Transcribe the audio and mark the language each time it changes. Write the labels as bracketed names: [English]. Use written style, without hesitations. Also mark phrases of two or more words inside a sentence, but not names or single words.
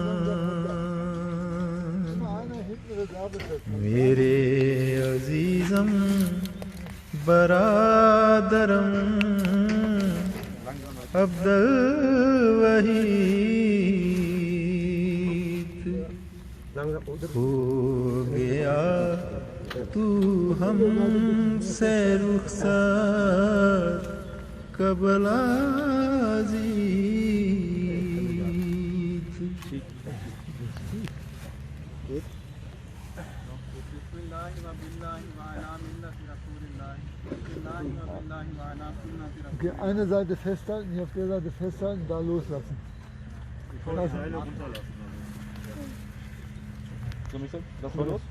[Urdu] میرے عزیزم برادرم عبد الوحید، ہو گیا تو ہم سے رخصت قبل عزیز، [German] Okay, eine Seite festhalten, hier auf der Seite festhalten, da loslassen. Lass mal los.